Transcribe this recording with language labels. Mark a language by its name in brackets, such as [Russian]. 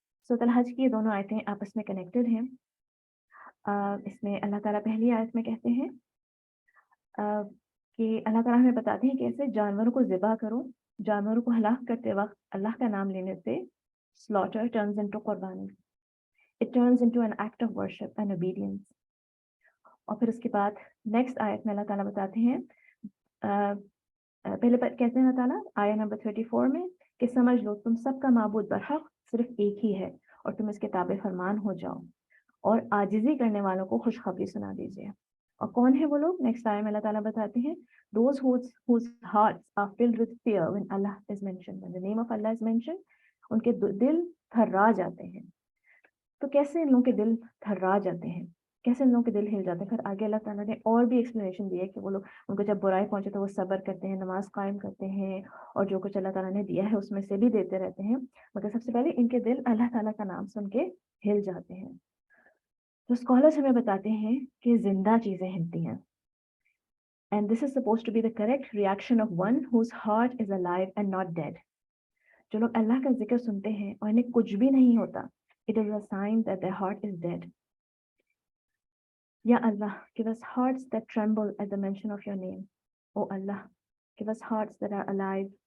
[Urdu] سورۃ الحج کی یہ دونوں آیتیں آپس میں کنیکٹڈ ہیں. اس میں اللہ تعالیٰ پہلی آیت میں کہتے ہیں کہ اللہ تعالیٰ ہمیں بتاتے ہیں کہ ایسے جانوروں کو ذبح کرو. جانوروں کو ہلاک کرتے وقت اللہ کا نام لینے سے [English] slaughter turns into [Urdu] قربانی. [English] It turns into an act of worship and obedience. [Urdu] اور پھر اس کے بعد نیکسٹ آیت میں اللہ تعالیٰ بتاتے ہیں پہلے کہتے ہیں اللہ تعالیٰ آیت نمبر 34 میں کہ سمجھ لو تم سب کا معبود برحق صرف ایک ہی ہے اور تم اس کے تابع فرمان ہو جاؤ اور عاجزی کرنے والوں کو خوشخبری سنا دیجیے. اور کون ہے وہ لوگ؟ نیکسٹ آیت میں اللہ تعالیٰ بتاتے ہیں [English] those whose hearts are filled with fear when Allah is mentioned, [Urdu] when the name of Allah is mentioned, ان کے دل تھرا جاتے ہیں. تو کیسے ان لوگوں کے دل تھرا جاتے ہیں، کیسے ان لوگوں کے دل ہل جاتے ہیں؟ پھر آگے اللہ تعالیٰ نے اور بھی ایکسپلینیشن دی ہے کہ وہ لوگ ان کو جب برائی پہنچے تو وہ صبر کرتے ہیں، نماز قائم کرتے ہیں اور جو کچھ اللہ تعالیٰ نے دیا ہے اس میں سے بھی دیتے رہتے ہیں. مگر سب سے پہلے ان کے دل اللہ تعالیٰ کا نام سن کے ہل جاتے ہیں. تو اسکالرس ہمیں بتاتے ہیں کہ زندہ چیزیں ہلتی ہیں. [English] And this is supposed to be the correct reaction of one whose heart is alive and not dead. [Urdu] جو لوگ اللہ کا ذکر سنتے ہیں اور انہیں کچھ بھی نہیں ہوتا, [English] it is a sign that their heart is dead. Ya Allah, give us hearts that tremble at the mention of your name. Oh Allah, give us hearts that are alive.